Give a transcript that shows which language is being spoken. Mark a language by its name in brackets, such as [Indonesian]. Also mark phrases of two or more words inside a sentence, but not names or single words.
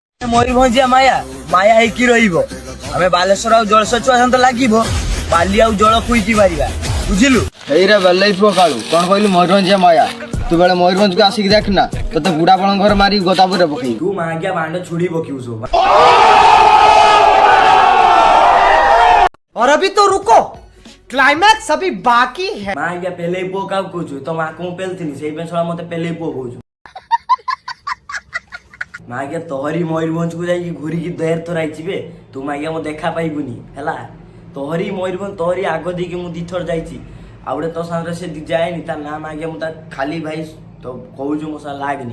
[Odia] ମୟୂରଭଞ୍ଜିଆ ମାୟା ମାୟା ହେଇକି ରହିବ। ଆମେ ବାଲେଶ୍ୱର ଆଉ ଜଳସେଚୁଆ ସହିତ ଲାଗିବ, ବାଲି ଆଉ ଜଳ ଖୁଇକି ମାରିବା, ବୁଝିଲୁ? ଏଇରେ ବେଲେଇ ପୁଅ କାଳୁ କଣ କହିଲୁ ମୟୂରଭଞ୍ଜିଆ ମାୟା। ତୁ ବେଳେ ମୟୂରଭଞ୍ଜକୁ ଆସିକି ଦେଖ ନା, ତୋତେ ବୁଢା ବଳଙ୍କ ଘର ମାରି ଗୋଦାପୁରରେ ପକେଇ। ତୁ ମାଗିଆ ବାଣ୍ଡ ଛୁଡ଼ି ପକେଇବୁ ସବୁ। [Hindi] और अभी तो रुको, क्लाइमैक्स अभी बाकी है। [Odia] ମାଗିଆ ପେଲେଇ ପୁଅ କାହାକୁ କହୁଛୁ? ତ ମାକୁ ମୁଁ ପେଲିଥିନି, ସେଇ ପାଇଁ ଶଳା ମତେ ପେଲେଇ ପୁଅ କହୁଛୁ। ମାଗିଆ ତୋହରି ମୟୂରଭଞ୍ଜକୁ ଯାଇକି ଘୁରିକି ଦେର ଥର ଆଇଛି ବେ। ତୁ ମାଗିଆ ମୋ ଦେଖା ପାଇବୁନି ହେଲା। ତୋହରି ମୟୂରଭଞ୍ଜ ତୋହରି ଆଗ ଦେଇକି ମୁଁ ଦିଥର ଯାଇଛି। ଆଉ ଗୋଟେ ତୋ ସାଙ୍ଗରେ ସେ ଯାଏନି, ତା ନାଁ ମାଗିଆ ମୁଁ ତା ଖାଲି ଭାଇ ତ କହୁଛୁ ମୋ ସହ ଲାଗନି।